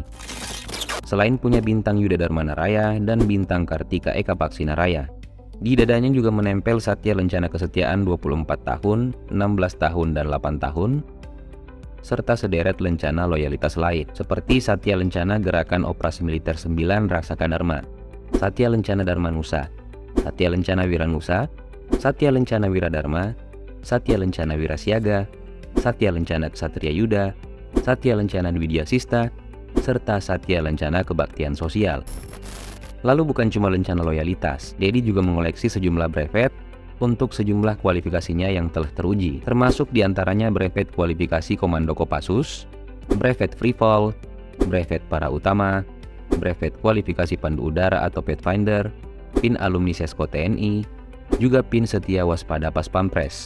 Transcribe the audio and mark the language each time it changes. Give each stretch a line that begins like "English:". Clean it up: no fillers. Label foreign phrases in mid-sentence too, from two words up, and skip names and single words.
Indonesian: Selain punya bintang Yuda Dharmana Raya dan bintang Kartika Eka Paksina Raya, di dadanya juga menempel Satya Lencana Kesetiaan 24 tahun, 16 tahun, dan 8 tahun, serta sederet lencana loyalitas lain, seperti Satya Lencana Gerakan Operasi Militer 9 Raksaka Dharma, Satya Lencana Dharma Nusa, Satya Lencana Wiranusa, Satya Lencana Wiradharma, Satya Lencana Wirasiaga, Satya Lencana Ksatria Yuda, Satya Lencana Widya Sista, serta Satya Lencana Kebaktian Sosial. Lalu bukan cuma lencana loyalitas, Deddy juga mengoleksi sejumlah brevet untuk sejumlah kualifikasinya yang telah teruji, termasuk diantaranya brevet kualifikasi Komando Kopassus, brevet
English: Free Fall,
Indonesian: brevet Para Utama, brevet kualifikasi Pandu Udara atau Pathfinder, PIN alumni Sesko TNI, juga PIN Setia Waspada Pas Pampres.